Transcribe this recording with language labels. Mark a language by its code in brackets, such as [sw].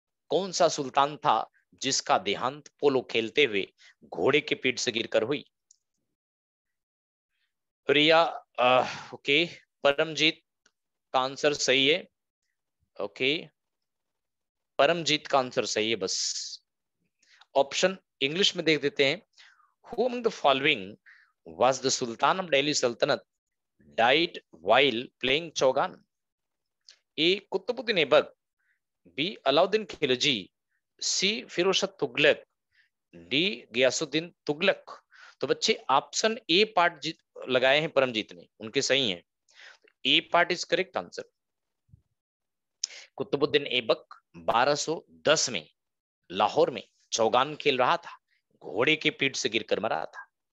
[hi] कौन सा सुल्तान था जिसका देहांत पोलो खेलते हुए घोड़े के पीठ से गिरकर हुई? प्रिया ओके, परमजीत का आंसर सही है। ओके, परमजीत का आंसर सही है। बस ऑप्शन इंग्लिश में देख देते हैं। [en] Who among the following was the Sultan of Delhi Sultanate died while playing Chaugan? [hi] A Qutubuddin Aibak, B Alauddin Khilji, C Firoz Tughlaq, D Ghiyasuddin Tughlaq. तो बच्चे ऑप्शन ए पार्ट लगाए हैं परमजीत ने, उनके सही है। [en] A part is correct answer. [hi] Qutubuddin Aibak 1210 में लाहौर में चौगान खेल रहा था, घोड़े के पीठ से गिरकर मरा था।